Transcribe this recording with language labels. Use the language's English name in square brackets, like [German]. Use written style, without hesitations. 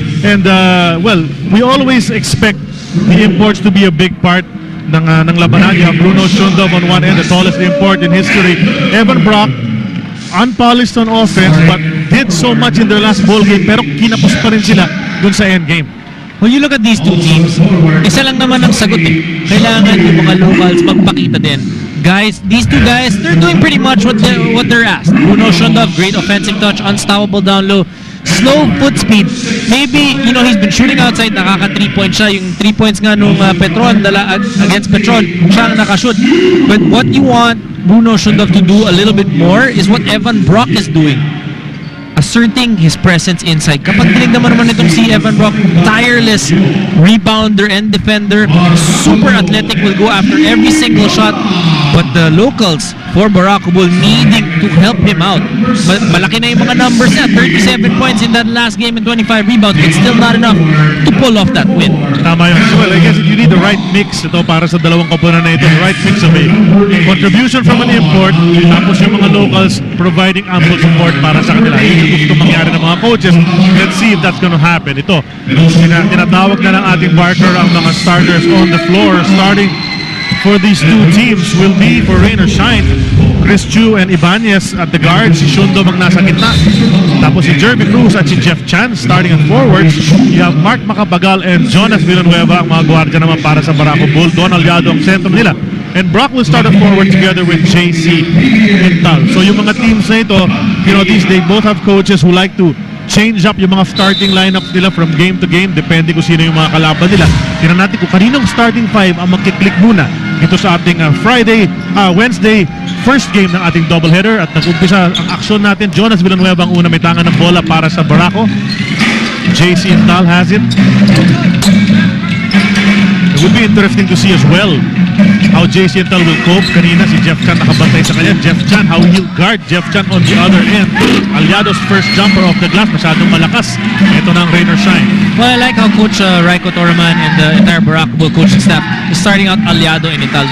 [English] And, well, we always expect the imports to be a big part [Filipino] ng labanan. [English] You have Bruno Shundov on one end, the tallest import in history. Evan Brock, unpolished on offense, but did so much in their last ball game, [Filipino] pero kinapos pa rin sila dun sa end game. [English] When you look at these two teams, [Filipino] isa lang naman ang sagot eh. Kailangan yung mga locals magpakita din. [English] Guys, these two guys, they're doing pretty much what they're asked. Bruno Shundov, great offensive touch, unstoppable down low, slow foot speed. Maybe, you know, he's been shooting outside, [Filipino] nakaka 3-point siya. Yung 3 points nga nung Petron, against Petron, siya ang nakashoot. [English] But what you want Bruno Shundov to do a little bit more is what Evan Brock is doing. Asserting his presence inside. [Filipino] Kapag tinignan naman itong si [English] Evan Brock, tireless rebounder and defender, super athletic, will go after every single shot. But the locals for Barako Bull needing to help him out. [Filipino] Malaki na yung mga numbers niya, [English] 37 points in that last game and 25 rebounds, but still not enough to pull off that win. [Filipino] Tama yun. [English] Well, I guess you need the right mix [Filipino] ito para sa dalawang koponan na ito. [English] The right mix of a contribution from an import, [Filipino] tapos yung mga [English] locals providing ample support [Filipino] para sa kanila. Yun yung gusto mangyari ng mga coaches. [English] Let's see if that's gonna happen. [Filipino] Ito, tinatawag na ng ating Barker ang mga starters [English] on the floor. Starting for these two teams will be for rain or shine, Chris Chu and Ibanez at the guards, si Shundo [Filipino] ang nasa gitna, tapos [English] si Jeremy Cruz at si Jeff Chan starting at forwards. [Filipino] You have Mark Macapagal and Jonas Villanueva ang mga gwardiya naman para sa Barako Bull. Donald Yado ang sentro nila. [English] And Brock will start at forward together with JC and Thurs. So yung mga teams na ito, they both have coaches who like to change up yung mga starting lineups nila from game to game, [Filipino] depende kung sino yung mga kalaban nila. Tingnan natin kung kaninong starting five ang magkiklik muna ito sa ating Wednesday first game ng ating doubleheader. At nag-umpisa ang aksyon natin. Jonas Villanueva ang una, may tangan ng bola para sa Barako. [English] JC and Thurs has it. It would be interesting to see as well how JC and Thurs will cope. [Filipino] Kanina si Jeff Chan nakabantay sa kanya. [English] Jeff Chan, how he'll guard Jeff Chan on the other end. Aliado's first jumper off the glass, [Filipino] masyadong malakas. Ito na ang rain or shine. [English] Well, I like how Coach Raiko Toraman and the entire Barako Bull coaching staff is starting out Aliado and Intal.